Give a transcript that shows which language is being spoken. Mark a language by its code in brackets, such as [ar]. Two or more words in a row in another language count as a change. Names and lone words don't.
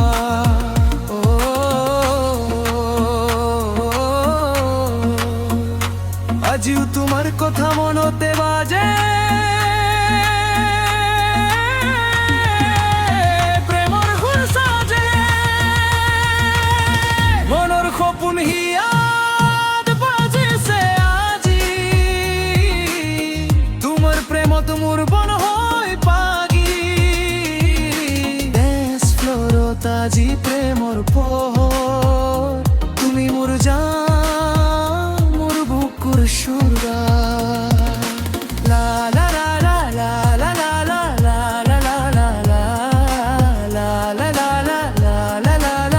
[as] আজিও তোমাৰ কথা মনতে বাজে প্ৰেমৰ সুৰ সাজে মনৰ সপোন হিয়া মোৰ বন হয় পাগি [en] dance floorত [as] আজি প্ৰেমৰ পোহৰ তুমি মোৰ জান মোৰ বুকুৰ সুৰা লা লা লা লা লা লা লা লা লা লা লা লা লা লা লা লা লা